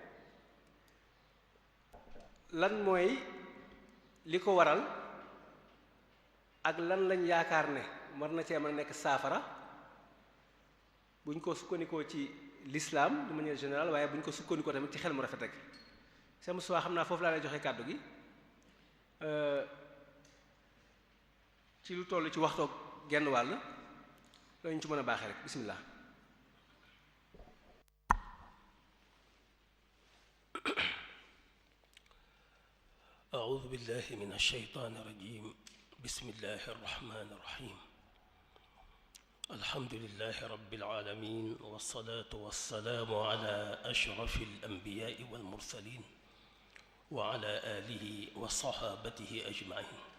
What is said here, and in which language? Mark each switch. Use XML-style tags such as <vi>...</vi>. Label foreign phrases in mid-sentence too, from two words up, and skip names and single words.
<wo>lan mooy li ko waral ak lan lañ yaakaar ne war na cee mën a nekk saafara buñ ko sukkandikoo ci</wo> <fr>l'islam de manière générale</fr> <wo>waaye buñ ko sukkandikoo tamit ci xel mu rafet rek sama suwaa xam naa foofu laa lay joxe kàddu gi ci lu toll ci waxtoog genn wàll lañu ci mën a baaxee rek bismillah</wo> <ar>أعوذ بالله من الشيطان الرجيم بسم الله الرحمن الرحيم الحمد لله رب العالمين والصلاة والسلام على أشرف الأنبياء والمرسلين وعلى آله وصحابته أجمعين</ar>